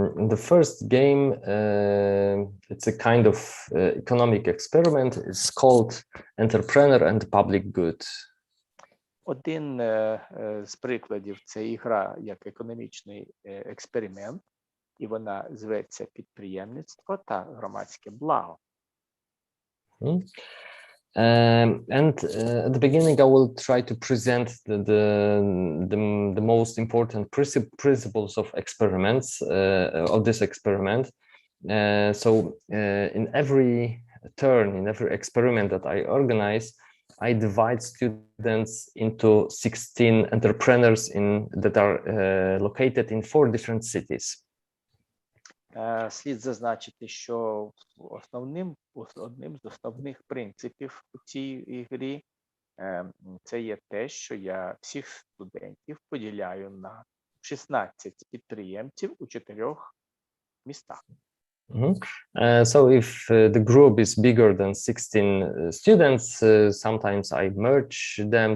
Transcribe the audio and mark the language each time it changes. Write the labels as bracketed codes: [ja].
[en] The first game, it's a kind of economic experiment. It's called Entrepreneur and Public Good. [uk] Один з прикладів – це ігра як економічний експеримент, і вона зветься «Підприємництво та громадське благо». [en] And at the beginning, I will try to present the most important principles of experiments of this experiment. So in every turn, in every experiment that I organize, I divide students into 16 entrepreneurs that are located in 4 different cities. [uk] Слід зазначити, що одним з основних принципів у цій ігрі це є те, що я всіх студентів поділяю на 16 підприємців у 4 містах. [en] So if the group is bigger than 16 students, sometimes I merge them.